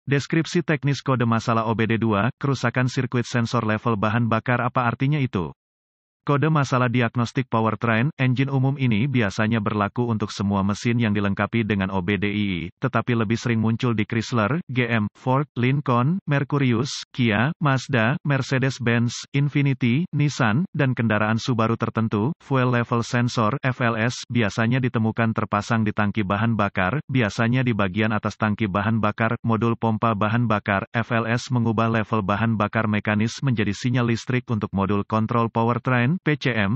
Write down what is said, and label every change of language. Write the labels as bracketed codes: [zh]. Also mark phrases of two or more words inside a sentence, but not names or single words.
[id] Deskripsi teknis kode masalah OBD2, kerusakan sirkuit sensor level bahan bakar apa artinya itu? Kode masalah diagnostik [en] powertrain engine [id] umum ini biasanya berlaku untuk semua mesin yang dilengkapi dengan OBDII, tetapi lebih sering muncul di Chrysler, GM, Ford, Lincoln, Mercurius, Kia, Mazda, Mercedes-Benz, Infiniti, Nissan, dan kendaraan Subaru tertentu. [en] Fuel level sensor [id] (FLS) biasanya ditemukan terpasang di tangki bahan bakar, biasanya di bagian atas tangki bahan bakar. Modul pompa bahan bakar (FLS) mengubah level bahan bakar mekanis menjadi sinyal listrik untuk modul kontrol powertrain (PCM).